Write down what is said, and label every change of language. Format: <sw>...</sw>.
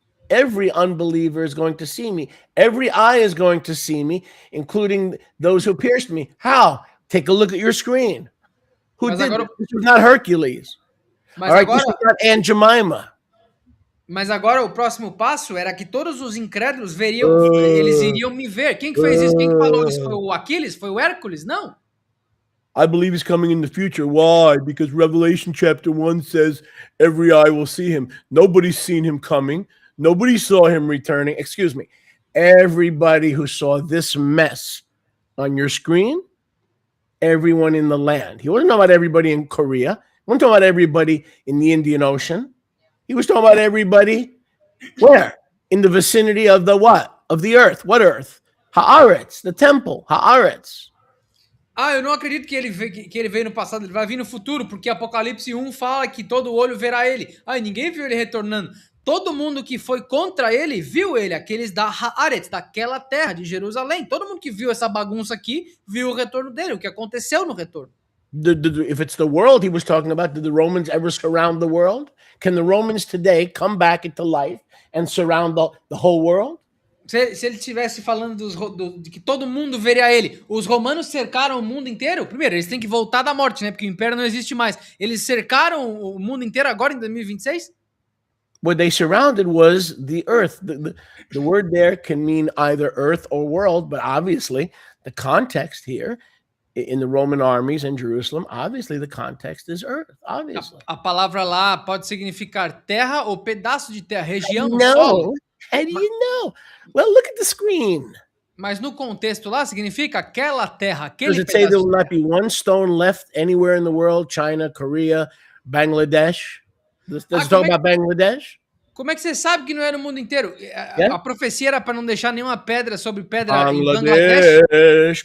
<en>Every unbeliever is going to see me. Every eye is going to see me, including those who pierced me. How? Take a look at your screen. Who did this? This was not Hercules. All right, this was not Aunt Jemima.</en> <pt>Mas agora o próximo passo era que todos os incrédulos veriam, eles iriam me ver. Quem que fez isso? Quem que falou isso? Foi o Aquiles? Foi o Hércules? Não.</pt> <en>I believe he's coming in the future. Why? Because Revelation chapter 1 says every eye will see him. Nobody's seen him coming. Nobody saw him returning. Excuse me. Everybody who saw this mess on your screen, everyone in the land. He wasn't talking about everybody in Korea. He wasn't talking about everybody in the Indian Ocean. He was talking about everybody where? In the vicinity of the what? Of the earth. What earth? Haaretz, the temple. Haaretz.</en> <pt>Eu não acredito que ele veio no passado, ele vai vir no futuro, porque Apocalipse 1 fala que todo olho verá ele. Ninguém viu ele retornando. Todo mundo que foi contra ele, viu ele, aqueles da Haaretz, daquela terra de Jerusalém. Todo mundo que viu essa bagunça aqui, viu o retorno dele, o que aconteceu no retorno.</pt> <en>If it's the world he was talking about, did the Romans ever surround the world? Can the Romans today come back into life and surround the whole world?</en> <pt>Se ele estivesse falando de que todo mundo veria ele, os romanos cercaram o mundo inteiro? Primeiro, eles têm que voltar da morte, né? Porque o império não existe mais. Eles cercaram o mundo inteiro agora em 2026?</pt> <en>What they surrounded was the earth. The word there can mean either earth or world, but obviously the context here in the Roman armies in Jerusalem, obviously the context is earth, obviously.</en> <pt>A palavra lá pode significar terra ou pedaço de terra, região, solo.</pt> <en>How do you know? Well, look at the screen.</en> <pt>Mas no contexto lá significa aquela terra, aquele pedaço.</pt> <en>Does it say there will not be one stone left anywhere in the world? China, Korea, Bangladesh? Does it talk about Bangladesh?</en> <pt>Como é que você sabe que não é no mundo inteiro? A profecia era para não deixar nenhuma pedra sobre pedra em Bangladesh.</pt>